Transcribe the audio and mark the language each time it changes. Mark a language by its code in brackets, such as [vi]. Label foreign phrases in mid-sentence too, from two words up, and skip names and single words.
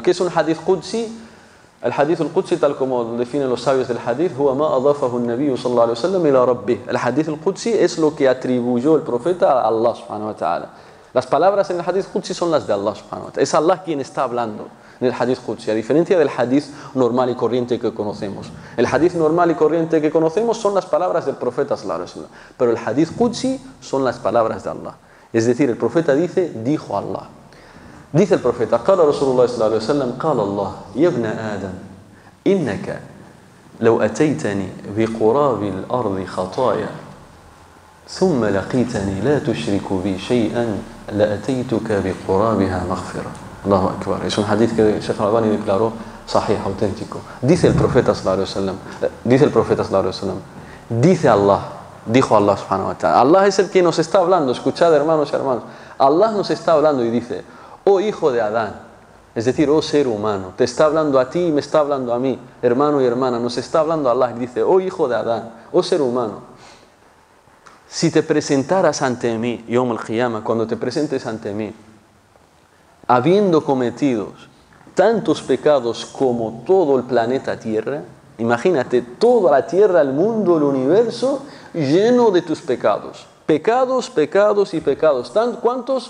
[es] ¿Qué es un [ar] حديث قدسي? [es] El [ar] الحديث القدسي, [es] tal como lo definen los sabios del hadith, [ar] هو ما أضافه النبي صلى الله عليه وسلم إلى ربه. [es] El [ar] الحديث القدسي [es] es lo que atribuyó el profeta a Allah [ar] سبحانه وتعالى. [es] Las palabras en el [ar] حديث قدسي [es] son las de Allah [ar] سبحانه وتعالى. [es] Es Allah quien está hablando en el [ar] حديث قدسي, [es] a diferencia del hadith normal y corriente que conocemos. El hadith normal y corriente que conocemos son las palabras del profeta [ar] صلى الله عليه وسلم, [es] pero el [ar] حديث قدسي [es] son las palabras de Allah. Es decir, el profeta dice, dijo Allah. Dice el profeta, [ar] قال رسول الله صلى الله عليه وسلم قال الله يا ابن آدم إنك لو أتيتني بقراب الأرض خطايا ثم لقيتني لا تشرك بي شيئا لأتيتك بقرابها مغفرة. الله أكبر. [es] Es un hadith que el Sheikh Al-Albani declaró sahih, auténtico. Dice el profeta [ar] صلى الله عليه وسلم, [es] dice Allah, dijo Allah [ar] سبحانه وتعالى. [es] Allah es el que nos está hablando. Escuchad, hermanos y hermanas. Allah nos está hablando y dice, oh hijo de Adán, es decir, oh ser humano, te está hablando a ti y me está hablando a mí, hermano y hermana, nos está hablando Allah y dice, oh hijo de Adán, oh ser humano, si te presentaras ante mí, [ar] يوم القيامة, [es] cuando te presentes ante mí, habiendo cometido tantos pecados como todo el planeta Tierra, imagínate, toda la Tierra, el mundo, el universo, lleno de tus pecados, pecados, pecados y pecados, ¿cuántos?